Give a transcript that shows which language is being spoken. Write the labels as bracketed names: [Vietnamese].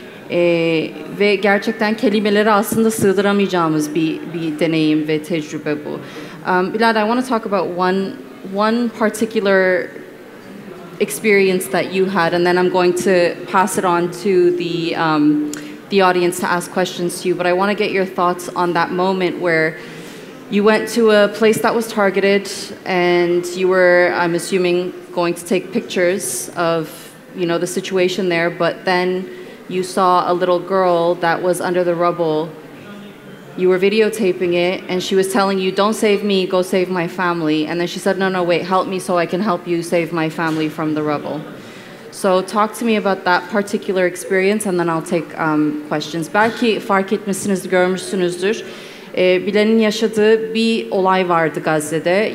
[Turkish] Ve gerçekten kelimeleri aslında sığdıramayacağımız bir deneyim ve tecrübe bu. [English] Bilal, I want to talk about one particular experience that you had, and then I'm going to pass it on to the audience to ask questions to you. But I want to get your thoughts on that moment where you went to a place that was targeted, and you were, I'm assuming, going to take pictures of, you know, the situation there. But then you saw a little girl that was under the rubble. You were videotaping it, and she was telling you, "Don't save me, go save my family." And then she said, "No, wait, help me so I can help you save my family from the rubble." So talk to me about that particular experience, and then I'll take questions. [Turkish] Belki fark etmişsinizdir, görmüşsünüzdür. Bilal'in yaşadığı bir olay vardı Gazze'de.